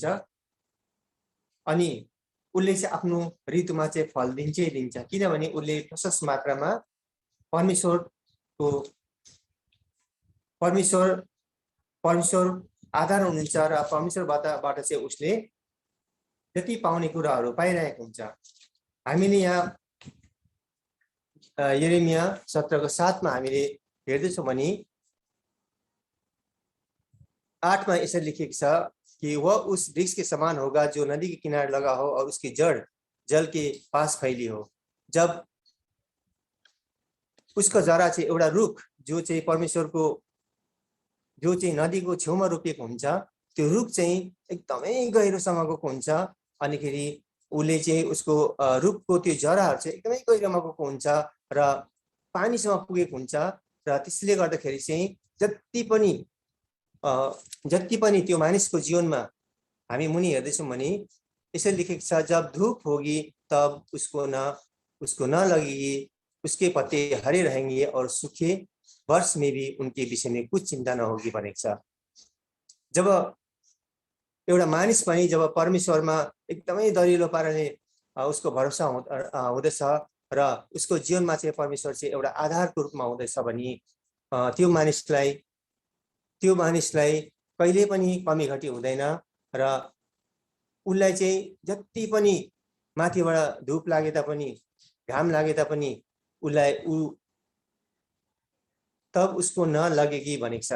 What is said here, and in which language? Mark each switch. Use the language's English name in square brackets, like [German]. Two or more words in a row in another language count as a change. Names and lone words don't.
[Nepali] अनि उसले चाहिँ आफ्नो ऋतुमा चाहिँ फल दिन्छै दिन्छ, किनभने उसले प्रशस्त मात्रामा परमेश्वर आधार हुनुहुन्छ र परमेश्वरबाट चाहिँ उसले जति पाउने कुराहरू पाइरहेको हुन्छ। हामीले यहाँ यिर्मया 17:7 मा हामीले हेर्दैछौँ भने 8 मा यसरी लेखिएको छ कि [Hindi] वह उस वृक्ष के समान होगा जो नदी के किनारे लगा हो और उसकी जड़ जल के पास फैली हो। [Nepali] जब उसको जरा चाहिँ एउटा रुख जो चाहिँ परमेश्वरको जो चाहिँ नदीको छेउमा रोपिएको हुन्छ, त्यो रुख चाहिँ एकदमै गहिरोसम्म गएको हुन्छ। अनिखेरि उसले चाहिँ उसको रुखको त्यो जराहरू चाहिँ एकदमै गहिरोमा गएको हुन्छ र पानीसम्म पुगेको हुन्छ र त्यसले गर्दाखेरि चाहिँ जति पनि त्यो मानिसको जीवनमा हामी मुनि हेर्दैछौँ भने यसरी लेखेको छ, [Hindi] जब धूप होगी तब उसको न लगेगी, उसके पत्ते हरे रहेंगे और सूखे वर्ष में भी उनके विषय में कुछ चिंता न होगी [Nepali] भनेको छ। जब एउटा मानिस पनि जब परमेश्वरमा एकदमै दरिलो पाराले उसको भरोसा हुँदैछ र उसको जीवनमा चाहिँ परमेश्वर चाहिँ एउटा आधारको रूपमा हुँदैछ भने त्यो मानिसलाई कहिले पनि कमी घटी हुँदैन र उसलाई चाहिँ जति पनि माथिबाट धूप लागे तापनि घाम लागे तापनि [Hindi] तब उसको नलगेगी [Nepali] भनेको छ।